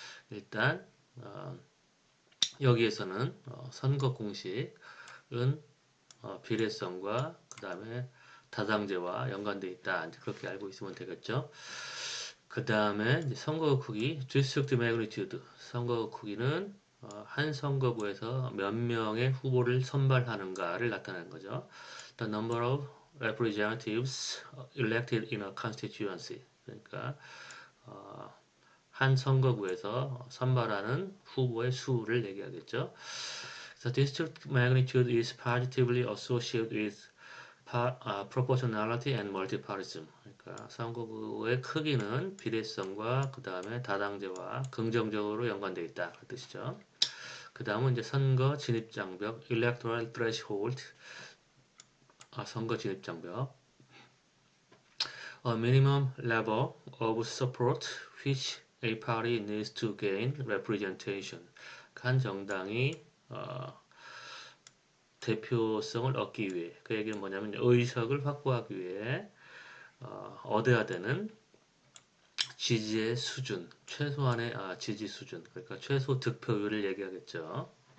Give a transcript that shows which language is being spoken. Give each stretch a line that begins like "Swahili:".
Korean: 일단 여기에서는 선거 공식은 비례성과 그 다음에 다당제와 연관되어 있다. 이제 그렇게 알고 있으면 되겠죠. 그 다음에 선거 크기, District Magnitude. 선거 크기는 한 선거구에서 몇 명의 후보를 선발하는가를 나타내는 거죠.
English: The number of representatives elected in a constituency.
Korean: 그러니까 한 선거구에서 선발하는 후보의 수를 얘기하겠죠.
English: The district magnitude is positively associated with proportionality and multipartyism.
Korean: 그러니까 선거구의 크기는 비례성과 그 다음에 다당제와 긍정적으로 연관되어 있다. 그 뜻이죠. 그 다음은 이제 선거 진입장벽,
English: electoral threshold,
Korean: 선거 진입장벽,
English: a minimum level of support which a party needs to gain representation.
Korean: 한 정당이 대표성을 얻기 위해 그 얘기는 뭐냐면 의석을 확보하기 위해 얻어야 되는 지지의 수준, 최소한의 지지 수준, 그러니까 최소 득표율을 얘기하겠죠.